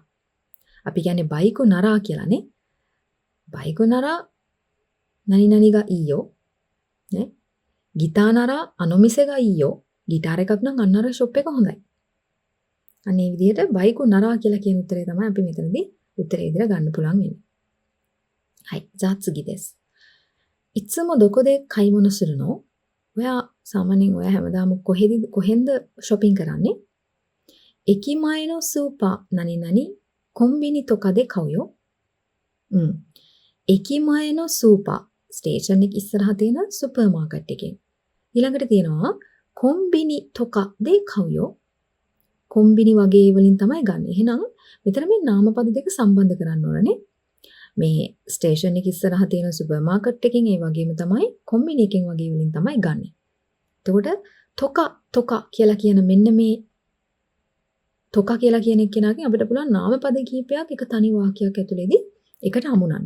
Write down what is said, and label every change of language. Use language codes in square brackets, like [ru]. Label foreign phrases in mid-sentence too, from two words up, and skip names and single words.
[si] අපි කියන්නේ [ja] バイクなら [si] කියලානේ. [ja] バイクなら何々がいいよ. ね？ギターならあの店がいいよ. [si] ගිටාර් එකක් නම් අන්නර ෂොප් එක හොඳයි. අනේ විදිහට [ja] バイクなら [si] කියලා කියන උත්තරේ තමයි අපි මෙතනදී උත්තරේ විදිහට ගන්න පුළුවන් වෙන්නේ. [ja] はい、じゃあ次です。いつもどこで買い物するの? [si] ඔයා සාමාන්‍යයෙන් ඔයා හැමදාම කොහෙන්ද shopping කරන්නේ? [ja] 駅前のスーパー何々コンビニとかで買うよ。 [si] 駅前のスーパーステーション එක ඉස්සරහා තියෙන සුපර් මාකට් එකේ. ඊළඟට තියෙනවා [ja] コンビニとかで買うよ. [si] කොම්බිනි වගේ වලින් තමයි ගන්න. එහෙනම් මෙතන මේ නාමපද දෙක සම්බන්ධ කරන්න ඕනනේ. මේ ස්ටේෂන් එක ඉස්සරහා තියෙන සුපර් මාකට් එකෙන් ඒ වගේම තමයි කොම්බිනි එකෙන් වගේ වලින් තමයි ගන්න. එතකොට තොකා කියලා කියන මෙන්න මේ තොකා කියලා කියන එකෙනාගෙන් අපිට පුළුවන් නාමපද කීපයක් එක තනි වාක්‍යයක් ඇතුළේදී එකට හමුනන්න.